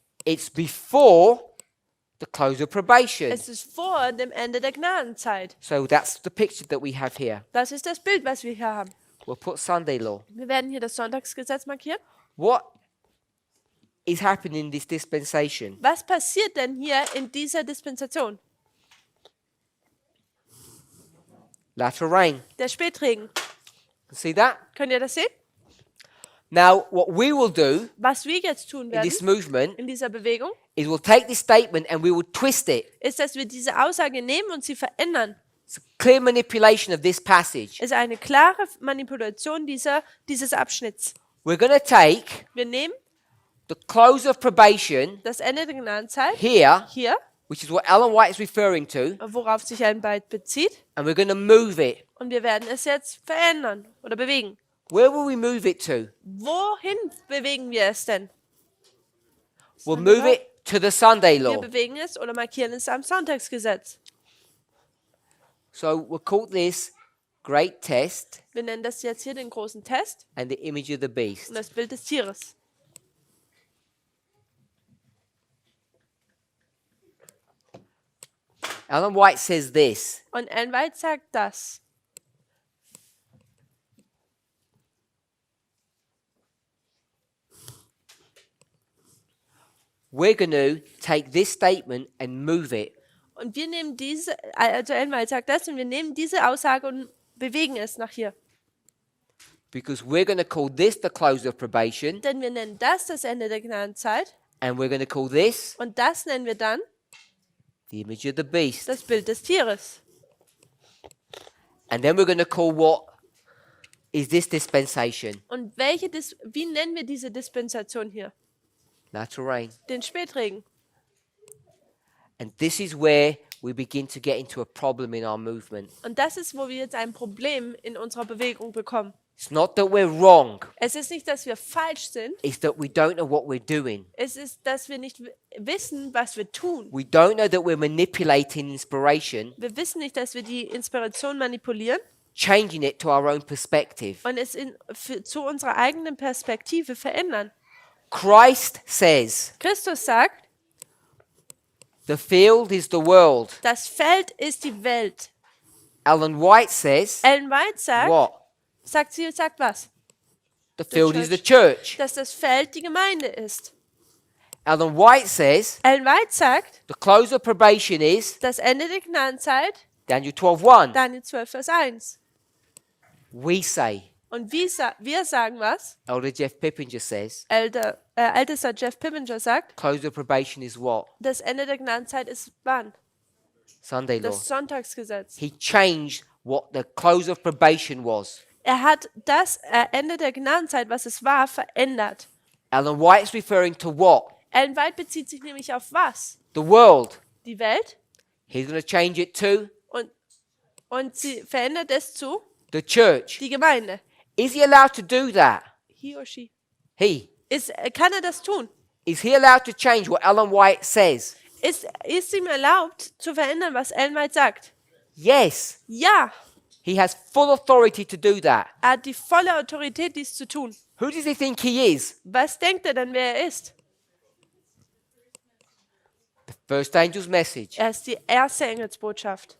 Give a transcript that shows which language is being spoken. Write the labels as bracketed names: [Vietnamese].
[English] It's before the close of probation. [German] Es ist vor dem Ende der Gnadenzeit. [English] So that's the picture that we have here. [German] Das ist das Bild, was wir hier haben. [English] We'll put Sunday law. [German] Wir werden hier das Sonntagsgesetz markieren. [English] What is happening in this dispensation? [German] Was passiert denn hier in dieser Dispensation? [English] Latter rain. [German] Der Spätregen. [English] See that? [German] Könnt ihr das sehen? [English] Now, what we will do [German] Was wir jetzt tun [English] in [German] werden [English] this movement [German] in dieser Bewegung, [English] is we'll take this statement and we will twist it. [German] ist, dass wir diese Aussage nehmen und sie verändern. [English] It's a clear manipulation of this passage. [German] Es ist eine klare Manipulation dieses Abschnitts. [English] We're going to take [German] Wir nehmen [English] the close of probation [German] das Ende der Gnadenzeit [English] here, [German] hier, [English] which is what Ellen White is referring to, [German] worauf sich ein Byte bezieht, [English] and we're going to move it. [German] und wir werden es jetzt verändern oder bewegen. [English] Where will we move it to? [German] Wohin bewegen wir es denn? [English] We'll move it to the Sunday [German] Wir [English] law. [German] bewegen es oder markieren es am Sonntagsgesetz. [English] So we'll call this great test [German] Wir nennen das jetzt hier den großen Test [English] and the image of the [German] und [English] beast. [German] das Bild des Tieres. [English] Ellen White says this. [German] Und Ellen White sagt das. [English] We're going to take this statement and move it. [German] Und wir nehmen diese, also Ellen White sagt das, und wir nehmen diese Aussage und bewegen es nach hier. [English] Because we're going to call this the close of probation, [German] Denn wir nennen das Ende der Gnadenzeit [English] and we're going to call this [German] und das nennen wir dann [English] the image of the beast. [German] das Bild des Tieres. [English] And then we're going to call what is this dispensation? [German] Und wie nennen wir diese Dispensation hier? [English] Latter rain. [German] Den Spätregen. [English] And this is where we begin to get into a problem in our movement. [German] Und das ist, wo wir jetzt ein Problem in unserer Bewegung bekommen. [English] It's not that we're wrong, [German] Es ist nicht, dass wir falsch sind. [English] it's that we don't know what we're doing. [German] Es ist, dass wir nicht wissen, was wir tun. [English] We don't know that we're manipulating inspiration, [German] Wir wissen nicht, dass wir die Inspiration manipulieren [English] changing it to our own perspective. [German] und es zu unserer eigenen Perspektive verändern. [English] Christ says, [German] Christus sagt, [English] the field is the world. [German] das Feld ist die Welt. [English] Ellen White says, [German] Ellen White sagt, [English] what? [German] sagt was? [English] The field is church. the church. [German] Dass das Feld die Gemeinde ist. [English] Ellen White says, [German] Ellen White sagt, [English] the close of probation is [German] das Ende der Gnadenzeit, [English] Daniel 12:1. [German] Daniel 12, Vers 1. [English] We say, [German] Und wir sagen was? [English] Elder Jeff Pippinger says, [German] Ältester Jeff Pippinger sagt, [English] close of probation is what? [German] das Ende der Gnadenzeit ist wann? [English] Sunday law. [German] Das Sonntagsgesetz. [English] He changed what the close of probation was. [German] Er hat das Ende der Gnadenzeit, was es war, verändert. [English] Ellen White is referring to what? [German] Ellen White bezieht sich nämlich auf was? [English] The world. [German] Die Welt. [English] He's going to change it to [German] Und sie verändert es zu [English] the church. [German] die Gemeinde. [English] Is he allowed to do that? He or she. He. [German] Kann er das tun? [English] Is he allowed to change what Ellen White says? [German] Ist ihm erlaubt, zu verändern, was Ellen White sagt? [English] Yes. [German] Ja, [English] He has full authority to do that. [German] er hat die volle Autorität, dies zu tun. [English] Who does he think he is? [German] Was denkt er denn, wer er ist? [English] The first angel's message. [German] Er ist die erste Engelsbotschaft.